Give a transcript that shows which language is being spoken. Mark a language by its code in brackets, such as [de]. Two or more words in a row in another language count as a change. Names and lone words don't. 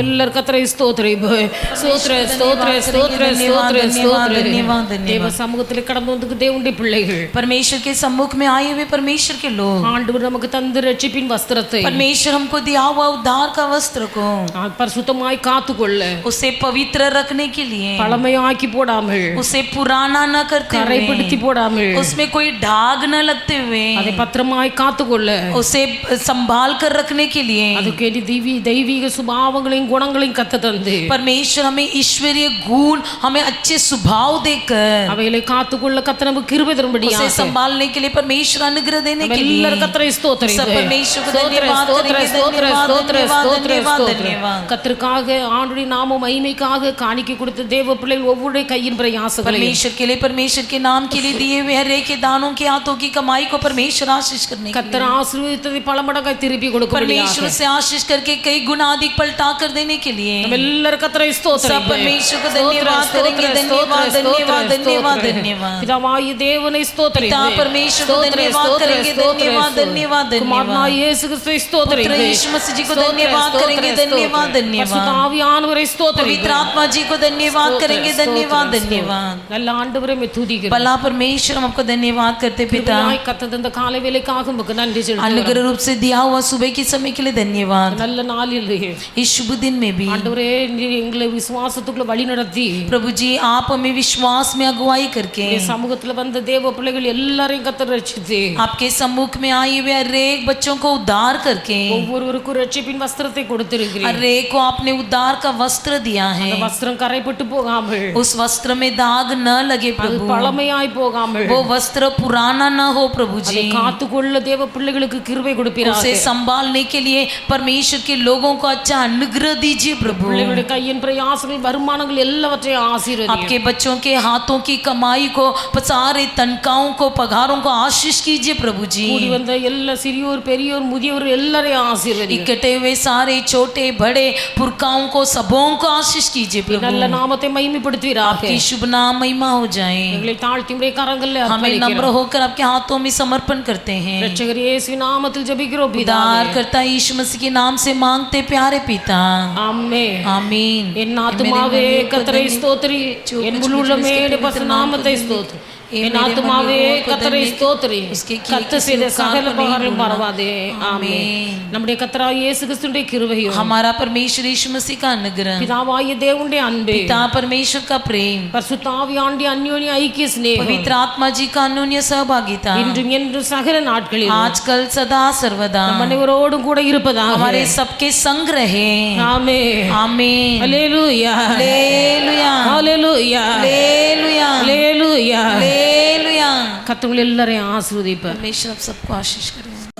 [ta] எல்லாரும் கர்த்தரை ஸ்தோத்திரிப்போம். ஸ்தோத்திர ஸ்தோத்திர ஸ்தோத்திர ஸ்தோத்திர ஸ்தோத்திர. தேவ சமூகத்தில் கடந்து வந்து தேவனுடைய பிள்ளைகள் [hi] परमेश्वर के सम्मुख में आए हुए परमेश्वर के लोग, [ta] ஆண்டவர் நமக்கு தந்த ரட்சிப்பின் வஸ்திரத்தை [hi] परमेश्वर हमको दिया हुआ उद्धार का वस्त्र को [ta] பரிசுத்தமாய் காத்துக்கொள்ள, [hi] उसे पवित्र रखने के लिए, [ta] பழமையாக்கி போடாமல், [hi] उसे पुराना न करते [ta] கரைப்படுத்தி [hi] हुए, [ta] போடாமல், [hi] उसमें कोई दाग न लगते हुए, [ta] அதை பத்திரமாய் காத்துக்கொள்ள, [hi] उसे संभाल कर रखने के लिए [ta] அதுக்கு தெய்வீக சுபாவங்களையும் குணங்களையும் கத்து தந்து [hi] परमेश्वर हमें ईश्वरीय गुण, हमें अच्छे स्वभाव देकर [ta] அவைகளை காத்துக்கொள்ள கர்த்தர் நமக்கு கிருபை தரும்படியாக [hi] उसे संभालने के लिए परमेश्वर अनुग्रह देने के लिए [ta] எல்லாரும் கர்த்தரை ஸ்தோத்திரிப்போம். [hi] सब परमेश्वर को [ta] ஸ்தோத்திர, [hi] धन्यवाद [ta] ஸ்தோத்திர, [hi] करेंगे, [ta] ஸ்தோத்திர, [hi] धन्यवाद, [ta] ஸ்தோத்திர, [hi] धन्यवाद, [ta] ஸ்தோத்திர, [hi] धन्यवाद, [ta] ஸ்தோத்திர. [hi] धन्यवाद। [ta] கர்த்தருக்காக ஆண்டுடைய நாம மகிமைக்காக காணிக்கை கொடுத்த தேவ பிள்ளைகள் ஒவ்வொரு கையின் பிரயாசங்களை [hi] परमेश्वर के लिए, परमेश्वर के नाम के लिए दिए हुए हर एक के दानों के हाथों की कमाई को परमेश्वर आशीष करने के [ta] கர்த்தர் [hi] लिए, [ta] ஆசீர்வதித்ததை பல மடங்காய் திருப்பி [hi] परमेश्वर [ta] கொடுக்க [hi] से आशीष करके कई गुना अधिक पलटा कर देने के लिए [ta] எல்லாரும் கர்த்தரை [hi] सब [ta] ஸ்தோத்திரிப்போம். [hi] परमेश्वर को धन्यवाद करेंगे, धन्यवाद, धन्यवाद, धन्यवाद, धन्यवाद। [ta] பிதாவாகிய தேவனை ஸ்தோத்திரிப்போம். [hi] पिता परमेश्वर को धन्यवाद करेंगे, धन्यवाद, धन्यवाद, [ta] குமாரனாகிய [hi] धन्यवाद। [ta] இயேசு கிறிஸ்துவை ஸ்தோத்திரிப்போம். [hi] पुत्र यीशु मसीह जी को धन्यवाद करेंगे, धन्यवाद, धन्यवाद। [ta] பரிசுத்த ஆவியானவரை [hi] पवित्र [ta] ஸ்தோத்திரிப்போம். [hi] आत्मा जी को धन्यवाद करेंगे, धन्यवाद, धन्यवाद। [ta] நல்ல ஆண்டவரை துதிக்கிறோம். [hi] भला परमेश्वर हम आपको धन्यवाद करते पिता, [ta] கர்த்தர் தந்த காலை வேளைக்காக உமக்கு நன்றி செலுத்துகிறோம். [hi] अनुग्रह रूप से दिया हुआ सुबह के समय के लिए धन्यवाद। [ta] நல்ல நாளில் [hi] इस शुभ दिन में भी [ta] ஆண்டவரே நீர் எங்களை விசுவாசத்துக்குள்ள வழி நடத்தி [hi] प्रभु जी आप हमें विश्वास में अगुवाई करके [ta] சமூகத்துல வந்த தேவ பிள்ளைகள் எல்லாரையும் கர்த்தர் ரட்சித்து [hi] आपके सम्मुख में आए हुए हर एक बच्चों को उद्धार करके [ta] ஒவ்வொருவருக்கும் ரட்சிப்பின் வஸ்திரத்தை கொடுத்திருக்கிறீர். [hi] हर एक को आपने उद्धार का वस्त्र दिया है, [ta] அந்த வஸ்திரம் கரைப்பட்டு போகாமல், [hi] उस वस्त्र में दाग न लगे [ta] அது [hi] प्रभु, [ta] பழமையாய் போகாமல், [hi] वो वस्त्र पुराना न हो प्रभु [ta] அதை [hi] जी, [ta] காத்துக்கொள்ள தேவ பிள்ளைகளுக்கு கிருபை கொடுப்பீராக. [hi] उसे संभालने के लिए परमेश्वर के लोगों को अच्छा अनुग्रह दीजिए प्रभु। [ta] பிள்ளைகளுடைய கையின் பிரயாசங்கள் வருமானங்கள் எல்லாவற்றையும் ஆசீர்வதியும். [hi] आपके बच्चों के हाथों की कमाई को, सारे तनख्वाहों को, पगारों को आशीष कीजिए प्रभु जी। [ta] கூடி வந்த எல்லா சிறியோர் பெரியோர் முதியோர் எல்லாரையும் ஆசீர்வதியும். [hi] इकट्ठे हुए सारे छोटे बड़े पुरखाओं को, सबों को आशीष कीजिए प्रभु। [ta] நல்ல நாமத்தை மகிமைப்படுத்துவீராக. [hi] आपकी शुभ नाम महिमा हो जाए। [ta] எங்களை தாழ்த்தி உம்முடைய கரங்களில் [hi] हमें [ta] அர்ப்பணிக்கிறோம். [hi] नम्र होकर आपके हाथों में समर्पण करते हैं। [ta] இரட்சகர் இயேசுவின் நாமத்தில் ஜெபிக்கிறோம் பிதாவே. [hi] उद्धार करता यीशु मसीह के नाम से मांगते प्यारे पिता, [ta] ஆமென். [hi] आमीन। [ta] என் ஆத்துமாவே கர்த்தரை ஸ்தோத்திரி, என் முழு உள்ளமே பரிசுத்த நாமத்தை ஸ்தோத்திரி. என் ஆத்துமாவே கர்த்தரை ஸ்தோத்திரி, கர்த்தர் செய்த சகல உபகாரங்களும் மறவாதே. ஆமென். நம்முடைய கர்த்தராகிய இயேசு கிறிஸ்துவின் கிருபையும், [hi] हमारा परमेश्वर यीशु मसीह का अनुग्रह, [ta] பிதாவாகிய தேவனுடைய அன்பே, [hi] पिता परमेश्वर का प्रेम, [ta] பரிசுத்த ஆவியானவருடைய அந்யோன்ய ஐக்கிய சிநேகம், [hi] पवित्र आत्मा जी का अन्योन्य सहभागिता [ta] இன்றும் என்றும் சகல நாட்களில் [hi] आजकल सदा सर्वदा [ta] நம் அனைவரோடும் கூட இருப்பதாக. [hi] हमारे सबके संग रहे। [ta] ஆமென். [hi] आमीन। [ta] அல்லேலூயா. [hi] हालेलुया, [ta] அல்லேலூயா. [hi] हालेलुया, [ta] அல்லேலூயா. [hi] हालेलुया। [ta] கர்த்தர் எல்லாரையும் ஆசீர்வதிப்பார். [hi] परमेश्वर आप सबको आशीष करे।